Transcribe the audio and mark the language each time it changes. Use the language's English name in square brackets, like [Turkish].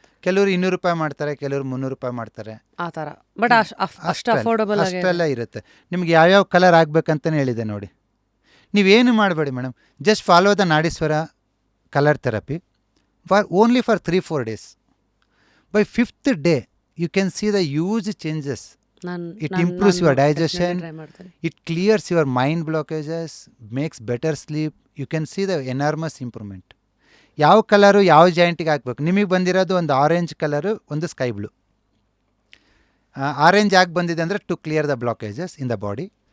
[Kannada] ಕೆಲವರು 200 ರೂಪಾಯಿ ಮಾಡ್ತಾರೆ, ಕೆಲವರು 300 ರೂಪಾಯಿ ಮಾಡ್ತಾರೆ, ಆ ಥರ. ಬಟ್ ಅಷ್ಟು ಅಫೋರ್ಡಬಲ್ ಅಷ್ಟೆಲ್ಲ ಇರುತ್ತೆ. ನಿಮ್ಗೆ ಯಾವ್ಯಾವ ಕಲರ್ ಆಗ್ಬೇಕಂತಲೇ ಹೇಳಿದೆ ನೋಡಿ. ನೀವೇನು ಮಾಡಬೇಡಿ madam, [English] Just follow the Nadishwara colour therapy only for 3-4 days. By 5th day, you can see the huge changes. It improves your digestion, it clears your mind blockages, makes better sleep. You can see the enormous improvement. [Kannada] ಯಾವ colour ಯಾವ ಜಾಯಿಂಟಿಗೆ ಹಾಕ್ಬೇಕು? ನಿಮಗೆ ಬಂದಿರೋದು ಒಂದು orange colour, ಒಂದು sky blue. Orange ಯಾಕೆ ಬಂದಿದೆ ಅಂದರೆ [English] To clear the blockages in the body.